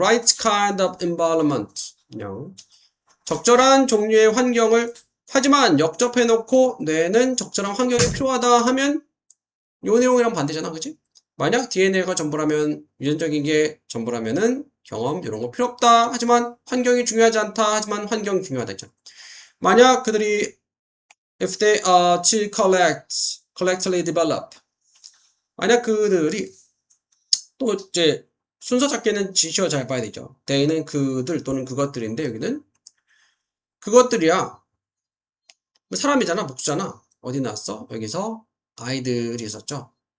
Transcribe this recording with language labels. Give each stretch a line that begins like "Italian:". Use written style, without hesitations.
English: Right kind of environment.
Korean: 적절한 종류의 환경을 하지만 역접해놓고 뇌는 적절한 환경이 필요하다 하면 요 내용이랑 반대잖아, 그치? 만약 DNA가 전부라면 유전적인 게 전부라면은 경험 이런 거 필요 없다. 하지만 환경이 중요하지 않다. 하지만 환경이 중요하다 했잖아. 만약 그들이
English: if they are to collectively develop.
Korean: 만약 그들이 또 이제 순서 찾기는 지시어 잘 봐야 되죠. they는 그들 또는 그것들인데 여기는 그것들이야. 사람이잖아, 목수잖아. 어디 나왔어? 여기서 아이들이 있었죠.